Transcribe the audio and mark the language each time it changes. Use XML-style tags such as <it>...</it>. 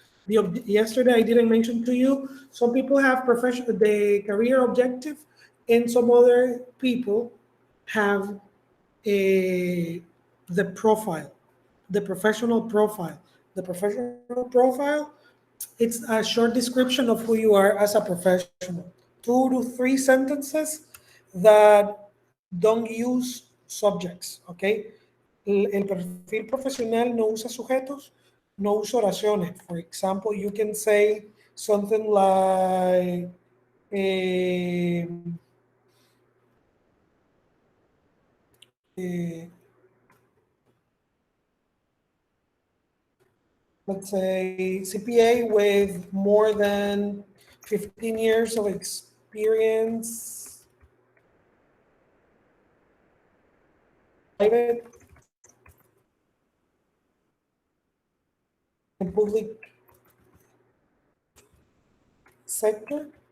<en>Yesterday, I didn't mention to you. Some people have the career objective, and some other people have a the profile, the professional profile. The professional profile, it's a short description of who you are as a professional. 2 to 3 sentences that don't use subjects, okay?</en> <es>El perfil profesional no usa sujetos, no usa oraciones.</es> <en>For example, you can say something like, um, uh, let's say CPA with more than 15 years of experience, private and public sector,</en>